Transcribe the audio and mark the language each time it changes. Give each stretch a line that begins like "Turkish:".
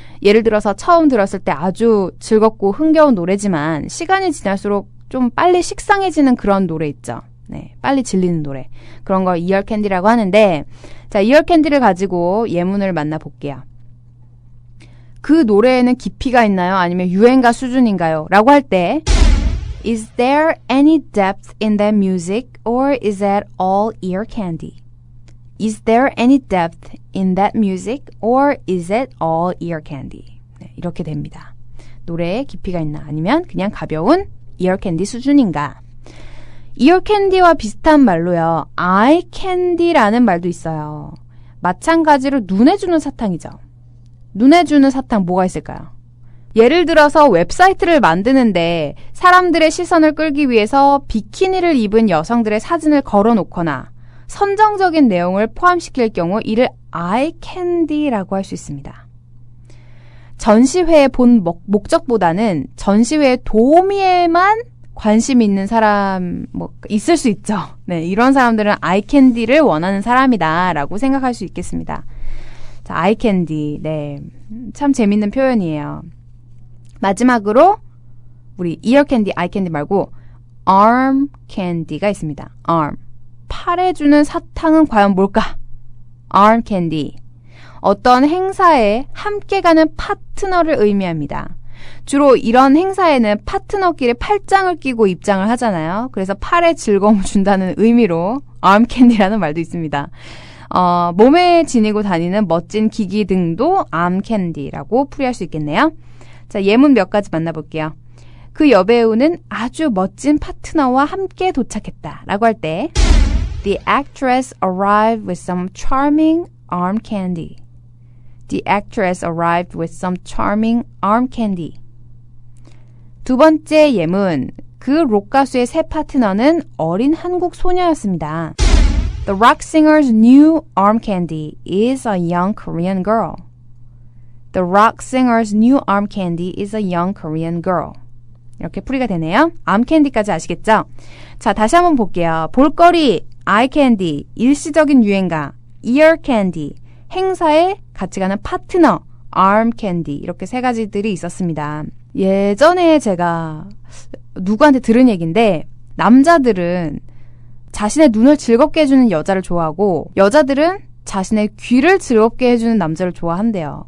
Korean: 예를 들어서 처음 들었을 때 아주 즐겁고 흥겨운 노래지만 시간이 지날수록 좀 빨리 식상해지는 그런 노래 있죠. 네, 빨리 질리는 노래. 그런 걸 ear candy라고 하는데 자, ear candy를 가지고 예문을 만나볼게요. 그 노래에는 깊이가 있나요? 아니면 유행가 수준인가요? 라고 할 때
English: Is there any depth in that music or is that all ear candy? Is there any depth in that music or is it all ear candy?
Korean: 네, 이렇게 됩니다. 노래에 깊이가 있나 아니면 그냥 가벼운 ear candy 수준인가? ear candy와 비슷한 말로요. eye candy라는 말도 있어요. 마찬가지로 눈에 주는 사탕이죠. 눈에 주는 사탕 뭐가 있을까요? 예를 들어서 웹사이트를 만드는데 사람들의 시선을 끌기 위해서 비키니를 입은 여성들의 사진을 걸어놓거나 선정적인 내용을 포함시킬 경우 이를 eye candy라고 할 수 있습니다. 전시회의 본 목적보다는 전시회의 도우미에만 관심 있는 사람 있을 수 있죠. 네, 이런 사람들은 eye candy를 원하는 사람이다라고 생각할 수 있겠습니다. 자, eye candy. 네, 참 재밌는 표현이에요. 마지막으로 우리 ear candy, eye candy 말고 arm candy가 있습니다.
English: arm.
Korean: 팔에 주는 사탕은 과연 뭘까?
English: arm candy.
Korean: 어떤 행사에 함께 가는 파트너를 의미합니다. 주로 이런 행사에는 파트너끼리 팔짱을 끼고 입장을 하잖아요. 그래서 팔에 즐거움을 준다는 의미로 arm candy라는 말도 있습니다. 몸에 지니고 다니는 멋진 기기 등도 arm candy라고 풀이할 수 있겠네요. 자, 예문 몇 가지 만나볼게요. 그 여배우는 아주 멋진 파트너와 함께 도착했다 라고 할 때
English: The actress arrived with some charming arm candy. The actress arrived with some charming arm candy.
Korean: 두 번째 예문, 그 록 가수의 새 파트너는 어린 한국 소녀였습니다.
English: The rock singer's new arm candy is a young Korean girl. The rock singer's new arm candy is a young Korean girl.
Korean: 이렇게 풀이가 되네요. arm candy까지 아시겠죠? 자, 다시 한번 볼게요. 볼거리, eye candy, 일시적인 유행가, ear candy, 행사에 같이 가는 파트너, arm candy 이렇게 세 가지들이 있었습니다. 예전에 제가 누구한테 들은 얘기인데 남자들은 자신의 눈을 즐겁게 해주는 여자를 좋아하고 여자들은 자신의 귀를 즐겁게 해주는 남자를 좋아한대요.